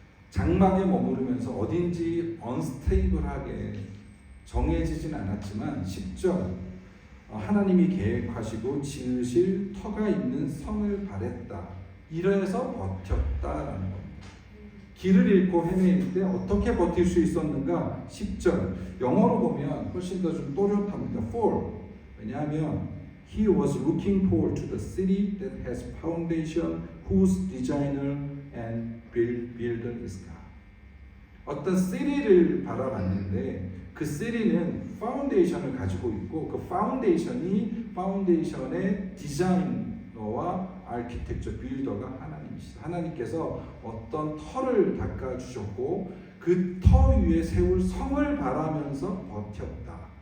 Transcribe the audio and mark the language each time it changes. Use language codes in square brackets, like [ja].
[ko] 장막에 머무르면서 어딘지 언스테이블하게 정해지진 않았지만 10절 하나님이 계획하시고 지으실 터가 있는 성을 바랬다. 이래서 버텼다라는 겁니다. 길을 잃고 헤매일 때 어떻게 버틸 수 있었는가? 10절 영어로 보면 훨씬 더 좀 또렷합니다. [en] For [ko] 왜냐하면 [en] He was looking forward to the city that has foundation, whose designer and builder is God. [ko] 어떤 city를 바라봤는데 그 city는 파운데이션을 가지고 있고 그 파운데이션의 디자이너와 아키텍처 빌더가 하나님이시다. 하나님께서 어떤 터를 닦아주셨고 그 터 위에 세울 성을 바라면서 버텼다.